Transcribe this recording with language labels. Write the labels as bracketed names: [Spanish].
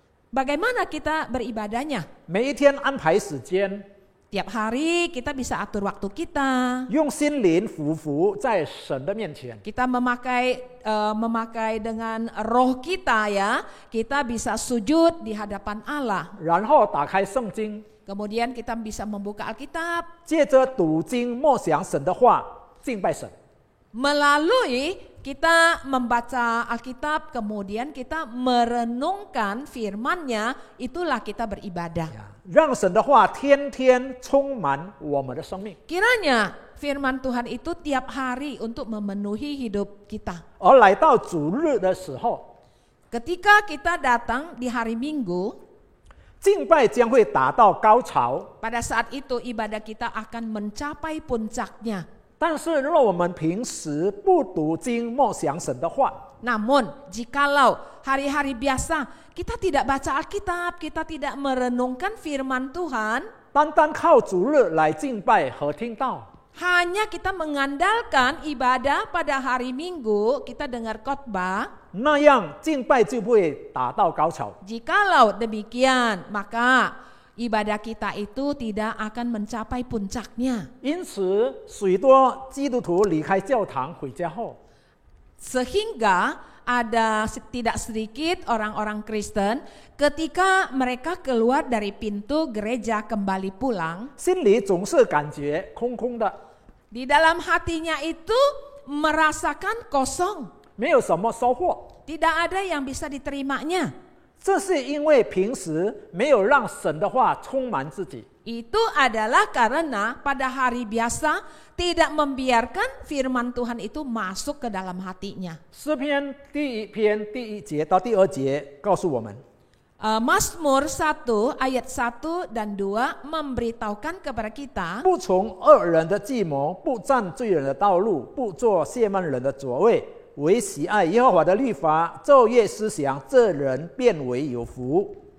[Indonesian] Bagaimana kita beribadahnya? [Chinese] 每一天安排时间， [Indonesian] Tiap hari kita bisa atur waktu kita. [Chinese] 用心灵俯伏在神的面前。 [Indonesian] Kita memakai dengan roh kita ya. Kita bisa sujud di hadapan Allah. [Chinese] 然后打开圣经， [Indonesian] Kemudian kita bisa membuka Alkitab. [Chinese] 借着读经默想神的话，敬拜神。 [Indonesian] Melalui kita membaca Alkitab, kemudian kita merenungkan firman-Nya, itulah kita beribadah. [Chinese] 让神的话天天充满我们的生命。 [Indonesian] Kiranya firman Tuhan itu tiap hari untuk memenuhi hidup kita. [Chinese] 而来到主日的时候， [Indonesian] Ketika kita datang di hari Minggu, [Chinese] 敬拜将会达到高潮。 [Indonesian] pada saat itu ibadah kita akan mencapai puncaknya. [Chinese] 但是，如果我们平时不读经默想神的话， [Indonesian] Namun, jikalau hari-hari biasa kita tidak baca Alkitab, kita tidak merenungkan firman Tuhan, [Chinese] 单单靠主日来敬拜和听道， [Indonesian] hanya kita mengandalkan ibadah pada hari Minggu, kita dengar khotbah, [Chinese] 那样敬拜就不会达到高潮。 [Indonesian] jikalau demikian, maka ibadah kita itu tidak akan mencapai puncaknya. [Chinese] 因此，许多基督徒离开教堂回家后， [Indonesian] Sehingga ada tidak sedikit orang-orang Kristen ketika mereka keluar dari pintu gereja kembali pulang, [Chinese] 心里总是感觉空空的， [Indonesian] di dalam hatinya itu merasakan kosong, [Chinese] 没有什么收获。 [Indonesian] tidak ada yang bisa diterimanya. [Chinese] 这是因为平时没有让神的话充满自己。 [Indonesian] Itu adalah karena pada hari biasa tidak membiarkan firman Tuhan itu masuk ke dalam hatinya. [Chinese] 诗篇第1篇第1节到第2节告诉我们， [Indonesian] Mazmur 1 ayat 1 dan 2 memberitahukan kepada kita, [Chinese] 不从恶人的计谋，不占罪人的道路，不做亵慢人的座位，唯喜爱耶和华的律法，昼夜思想，这人变为有福。